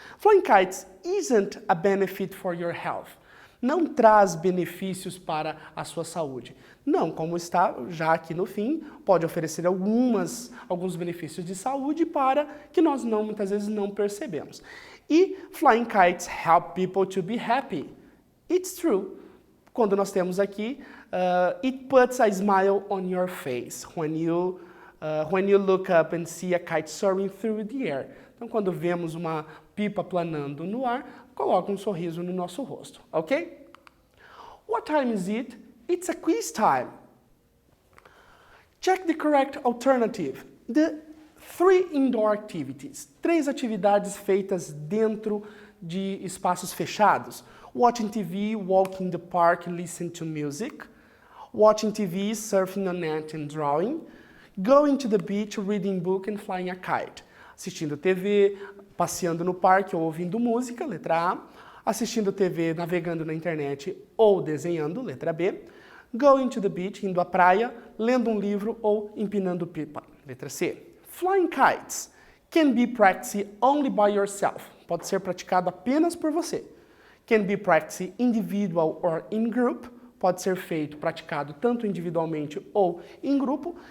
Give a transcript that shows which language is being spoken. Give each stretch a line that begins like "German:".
English: Flying kites isn't a benefit for your health.
Portuguese: Não traz benefícios para a sua saúde. Não, como está já aqui no fim, pode oferecer alguns benefícios de saúde para que nós muitas vezes não percebemos.
English: E flying kites help people to be happy. It's true.
Portuguese: Quando nós temos aqui,
English: it puts a smile on your face when you look up and see a kite soaring through the air.
Portuguese: Então, quando vemos uma pipa planando no ar, coloca um sorriso no nosso rosto, ok?
English: What time is it? It's a quiz time. Check the correct alternative. The 3 indoor activities.
Portuguese: 3 atividades feitas dentro de espaços fechados.
English: Watching TV, walking in the park, listening to music. Watching TV, surfing on net and drawing. Going to the beach, reading book and flying a kite.
Portuguese: Assistindo TV, passeando no parque ou ouvindo música, letra A. Assistindo TV, navegando na internet ou desenhando, letra B.
English: Going to the beach,
Portuguese: indo à praia, lendo um livro ou empinando pipa, letra C.
English: Flying kites can be practiced only by yourself.
Portuguese: Pode ser praticado apenas por você.
English: Can be practiced individual or in group.
Portuguese: Pode ser praticado tanto individualmente ou em grupo.